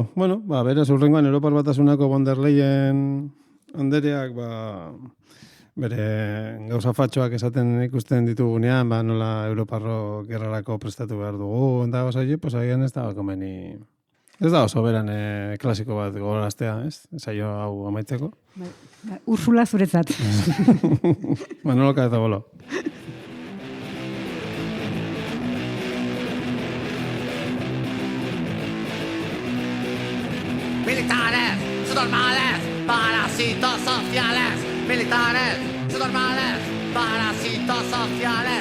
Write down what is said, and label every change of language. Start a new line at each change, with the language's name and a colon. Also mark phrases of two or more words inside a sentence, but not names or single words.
Basque: Bueno, beraz, urrengoan Europar Batasunako von der Leyen andereak, bere gauza fatxoak esaten ikusten ditugunean, nola Europarro gerrarako prestatu behar dugu, eta pues agian ez da komeni. Ez da oso beran klasiko bat gogoraztea, ez? Saio hau amaitzeko. Ursula zuretzat. Manolo Cabezabolo.
Spanish: Militares, subnormales, parásitos sociales. Militares, subnormales, parásitos sociales.